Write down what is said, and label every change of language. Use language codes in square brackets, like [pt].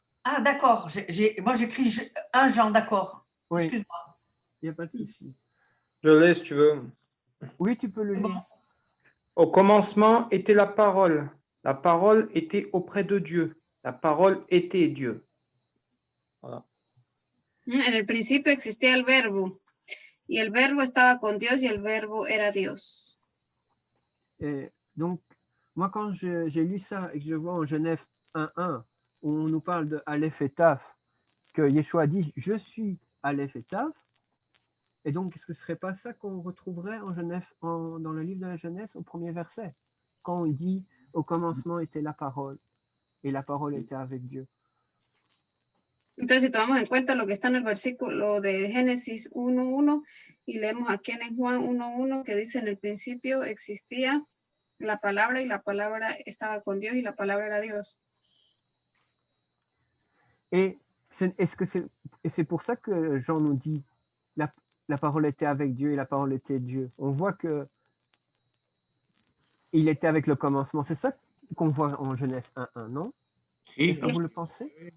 [fr] Ah, d'accord. Moi, j'écris 1 Jean, d'accord. Oui. Excuse-moi. Il n'y a pas de souci. Je laisse, si tu veux. Oui, tu peux le C'est bon. lire. Au commencement était la parole. La parole était auprès de Dieu. La parole était Dieu. Voilà. [es] En el principio existía el verbo, y el verbo estaba con Dios, y el verbo era Dios. [fr] Et donc, moi, quand j'ai lu ça et que je vois en Genève 1:1, où on nous parle de Aleph et Taf, que Yeshua dit « Je suis Aleph et Taf », et donc, est-ce que ce ne serait pas ça qu'on retrouverait en Genève, dans le livre de la Genèse, au premier verset, quand il dit « Au commencement était la parole, et la parole était avec Dieu ». [es] Entonces, si tomamos en cuenta lo que está en el versículo de Génesis 1:1 y leemos aquí en Juan 1:1 que dice en el principio existía la palabra y la palabra estaba con Dios y la palabra era Dios. [fr] Et c'est pour ça que Jean nous dit la parole était avec Dieu et la parole était Dieu. On voit que il était avec le commencement. C'est ça qu'on voit en Genèse 1:1, non? Si. Est-ce que vous le pensez?